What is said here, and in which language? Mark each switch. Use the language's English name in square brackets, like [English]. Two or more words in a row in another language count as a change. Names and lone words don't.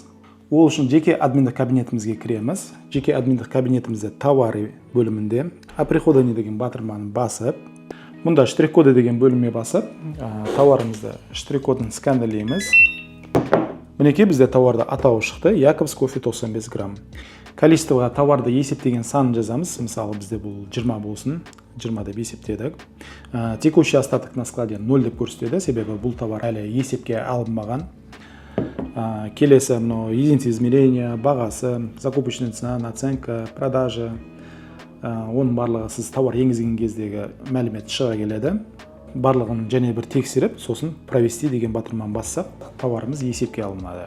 [Kazakh] Ол үшін жеке админдік кабинетімізге кіреміз. Жеке админдік кабинетімізде товары бөлімінде оприходы деген батырманы басып, мұнда штрих-коды деген бөлімге басып, тауарымызды штрих-кодын сканерлейміз. Мінекей бізде тауарды атауы шықты. Якобс кофе 95 грамм. Количествоға товарды есептеген санын жазамыз. Мысалы, бізде бұл 20 болсын. 20 деп есептедік. [Russian] Текущий остаток на складе [Kazakh] 0 деп көрсетеді, себебі бұл товар әлі есепке алынбаған. Келесі [Russian] единица измерения, [Kazakh] бағасы, [Russian] закупочная цена, наценка, продажа. [Kazakh] Оның барлығы сіз товар енгізген кездегі мәлімет шыға келеді. Барлығын және бір тексеріп, сосын провести деген батырманы бассақ, товарымыз есепке алынады.